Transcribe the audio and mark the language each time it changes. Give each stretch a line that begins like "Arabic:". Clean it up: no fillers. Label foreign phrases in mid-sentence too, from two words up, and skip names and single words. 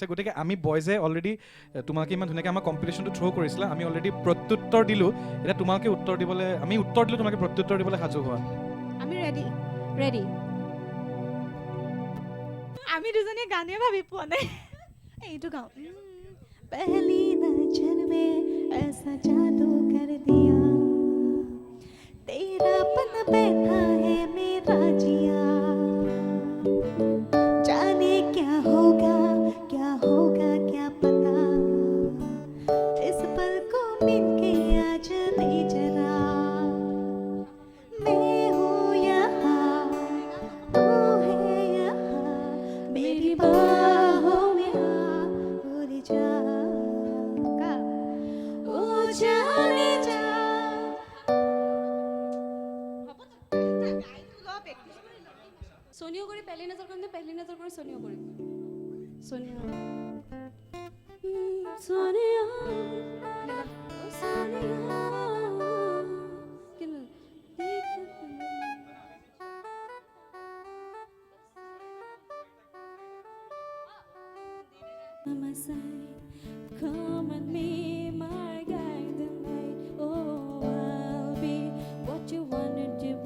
Assamese: গতিকে আমি বয়জে অলৰেডি তোমালোকে ইমান ধুনীয়াকৈ আমাৰ কম্পিটিশ্যনটো থ্ৰ' কৰিছিলা, আমি অলৰেডি প্ৰত্যুত্তৰ দিলোঁ। এতিয়া তোমালোকে উত্তৰ দিবলৈ, আমি উত্তৰ দিলোঁ, তোমালোকে প্ৰত্যুত্তৰ দিবলৈ সাজু হোৱা। আমি ৰেডি। ৰেডি? আমি দুজনীয়ে গানে ভাবি পোৱা নাই, এইটো গাওঁ।
Hindi: पहली नजर में ऐसा जादू कर दिया, तेरा पन बैठा है मेरा जिया, जाने क्या होगा क्या पता, इस पल को मिलके आज दे जरा, मैं हूँ यहाँ तू है यहाँ, मेरी बाहों में आ उड़ जा, ओ जाने जा।
Assamese: সোনিয়া কৰি
Hindi: पहली नज़र
Assamese: কৰিম নে
Hindi: पहली नज़र
Assamese: কৰি সোনিয়া কৰিম? সোনিয়া সোনিয়া সোনিয়া
English: My side, come and be my guide tonight. Oh, I'll be what you wanted to be.